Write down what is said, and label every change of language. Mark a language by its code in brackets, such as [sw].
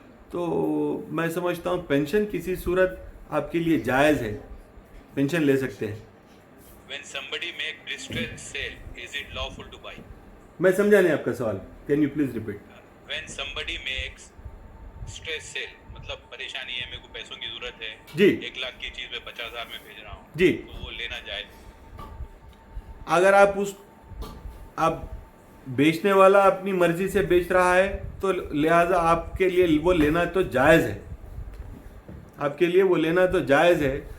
[ur] تو میں سمجھتا ہوں پینشن کسی صورت آپ کے لیے جائز ہے, پینشن لے سکتے ہیں. [en] When somebody make distress sale, is it lawful to buy? [ur] میں سمجھا نہیں آپ کا سوال, [en] Can you please repeat. When somebody makes stress sale, [ur] مطلب پریشانی ہے, میرے کو پیسوں کی ضرورت ہے, جی 1 لاکھ کی چیز میں 50,000 میں بھیج رہا ہوں, جی, تو وہ لینا جائز. اگر آپ بیچنے والا اپنی مرضی سے بیچ رہا ہے تو لہٰذا آپ کے لیے وہ لینا تو جائز ہے, آپ کے لیے وہ لینا تو جائز ہے.